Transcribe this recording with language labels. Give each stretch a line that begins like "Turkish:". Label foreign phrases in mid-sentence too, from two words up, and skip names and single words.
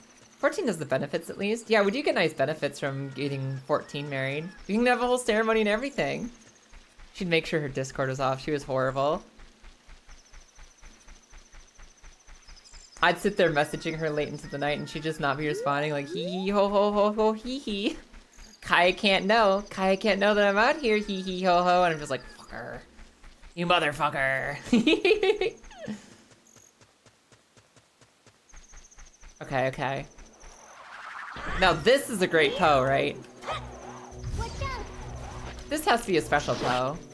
English: 14 has the benefits at least. Yeah, we do get nice benefits from getting 14 married. You can have a whole ceremony and everything. She'd make sure her Discord was off. She was horrible. I'd sit there messaging her late into the night and she'd just not be responding like hee hee ho ho ho ho hee hee. Kaya can't know. Kaya can't know that I'm out here hee hee ho ho, and I'm just like, fucker. You motherfucker. Okay. Now this is a great Poe, right? This has to be a special Poe.